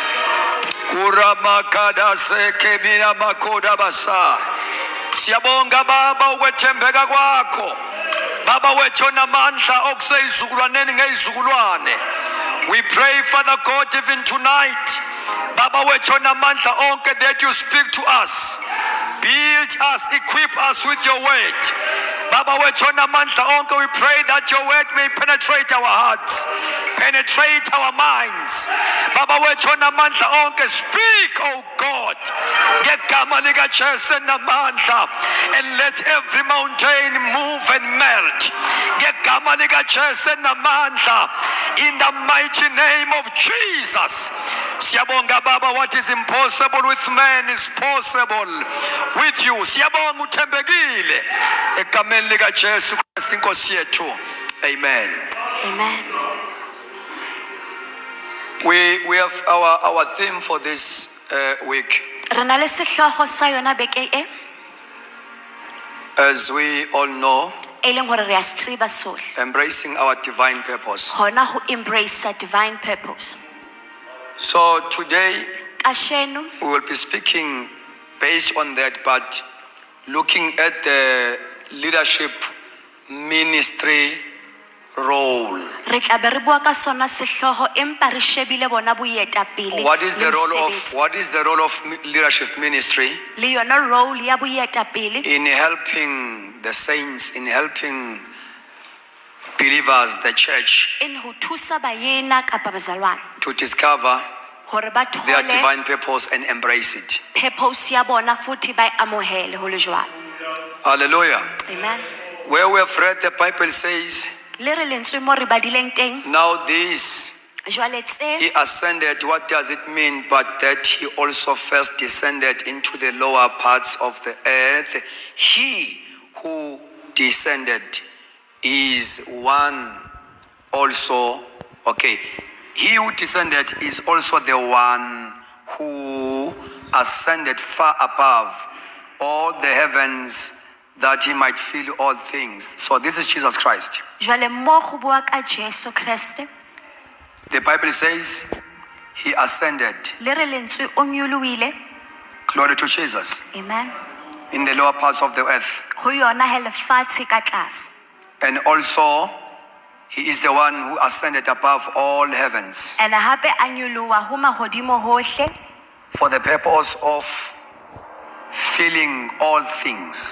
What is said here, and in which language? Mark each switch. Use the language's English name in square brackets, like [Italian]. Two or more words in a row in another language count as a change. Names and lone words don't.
[Zulu] Urama kada seke mina makoda basa. Siyabonga Baba ukwethembeka kwakho. Baba wethu namandla okuseyizukulwaneni ngeyizukulwane. [English] We pray Father God even tonight. [Zulu] Baba wethu namandla onke [English] that you speak to us. Build us, equip us with your word. [Zulu] Baba wethu namandla onke, [English] we pray that your word may penetrate our hearts, penetrate our minds. [Zulu] Baba wethu namandla onke, [English] speak, oh God, [Zulu] ngegama lika Jesu namandla, [English] and let every mountain move and melt. [Zulu] Ngegama lika Jesu namandla, [English] in the mighty name of Jesus. [Zulu] Siyabonga Baba, [English] what is impossible with man is possible with you. [Zulu] Siyabonga uthembekile egameni lika Jesu Kristu inkosi yethu. [English] Amen. Amen. We have our theme for this week. [Southern Sotho] Re na le sehloho sa yona beke e. [English] As we all know, [Southern Sotho] e leng hore re a se tseba sohle, [English] embracing our divine purpose. [Southern Sotho] hona ho [English] embrace a divine purpose. So today [Southern Sotho] Kasheno [English] we will be speaking based on that, but looking at the leadership ministry role. [Southern Sotho] re tla be re bua ka sona sehloho empa re shebile bona boetapele [English] What is the [Southern Sotho] le [English] role of leadership ministry [Southern Sotho] le yona role ya boetapele [English] in helping the saints, in helping believers, the church, [Southern Sotho] in ho thusa baena kapa bazalwane [English] to discover [Southern Sotho] hore ba [English] their [Southern Sotho] thole [English] divine purpose and embrace it? [Southern Sotho] purpose ya bona futhi ba e amohele ho le jwalo. [English] Hallelujah. Amen. Where we have read, the Bible says, [Southern Sotho] Le re lentswe mo re badileng teng [English] now this, [Southern Sotho] jwale tse [English] he ascended. What does it mean? But that he also first descended into the lower parts of the earth. He who descended is one also. Okay. He who descended is also the one who ascended far above all the heavens, that he might fill all things. So this is Jesus Christ. [Southern Sotho] jwale mo go bua ka Jesu Kriste [English] The Bible says he ascended. [Southern Sotho] le re lentswe o nyoloile. [English] Glory to Jesus. Amen. In the lower parts of the earth. [Southern Sotho] Ho yona he lefatshe ka tlase. [English] And also, he is the one who ascended above all heavens [Southern Sotho] Ene hape a nyoloha ho mahodimo hohle [English] for the purpose of filling all things.